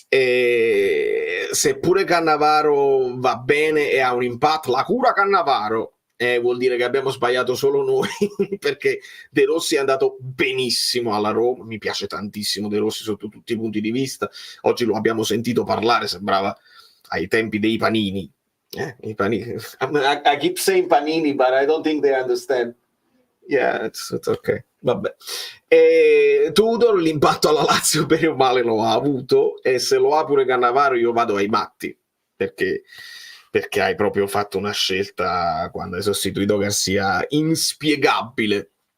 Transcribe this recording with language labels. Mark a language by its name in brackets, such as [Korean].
[Italian] E seppure Cannavaro va bene e ha un impatto, la cura Cannavaro, vuol dire che abbiamo sbagliato solo noi perché De Rossi è andato benissimo alla Roma, mi piace tantissimo De Rossi sotto tutti i punti di vista. Oggi lo abbiamo sentito parlare, sembrava ai tempi dei panini. I panini. [English] I keep saying panini, but I don't think they understand. Yeah, it's okay. [Italian] Vabbè. E Tudor l'impatto alla Lazio bene o male lo ha avuto, e se lo ha pure Cannavaro io vado ai matti, perché hai proprio fatto una scelta quando hai sostituito Garcia inspiegabile.